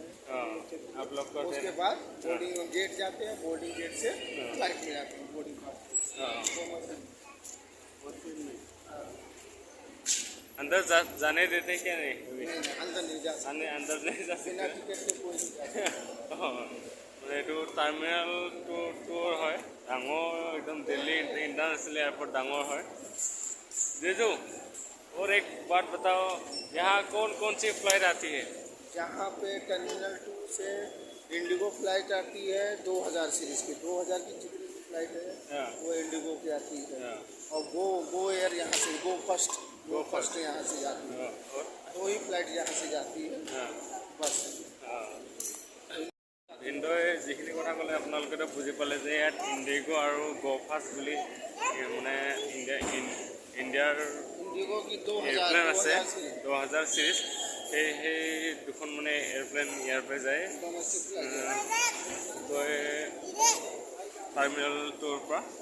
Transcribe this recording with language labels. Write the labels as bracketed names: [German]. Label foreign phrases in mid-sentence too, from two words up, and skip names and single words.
[Hindi] आप लोग करते हैं। उसके बाद [English] boarding gate [Hindi] जाते हैं, [English] boarding gate [Hindi] से फ्लाइट में जाते हैं। [English] boarding pass [Hindi] अंदर जाने देते क्या? नहीं, अंदर नहीं जा सकते, अंदर नहीं जा सकते। बिना टिकट के कोई नहीं जा सकता। [Assamese] মানে এইটো টাৰ্মিনেল টুৰ হয়, ডাঙৰ একদম [Hindi] दिल्ली इंटरनेशनल एयरपोर्ट डांगोर है। जीजू और एक बात बताओ, यहाँ कौन कौन सी फ्लाइट आती है? यहाँ पे टर्मिनल 2 से इंडिगो फ्लाइट आती है 2000 सीरीज की। 2000 की जितनी भी फ्लाइट है वो इंडिगो की आती है। और गो एयर यहाँ से गो फर्स्ट यहाँ से जाती है। 2 ही फ्लाइट यहाँ से जाती है बस। [Assamese] ভিনদই যিখিনি কথা ক'লে আপোনালোকেতো বুজি পালে যে ইয়াত ইণ্ডিগো আৰু গো ফাষ্ট বুলি মানে ইণ্ডিয়াৰ এয়াৰপ্লেন আছে 2000 চিৰিজ। সেই দুখন মানে এয়াৰপ্লেন ইয়াৰ পৰা যায় গৈ টাৰ্মিনেল 2ৰ পৰা।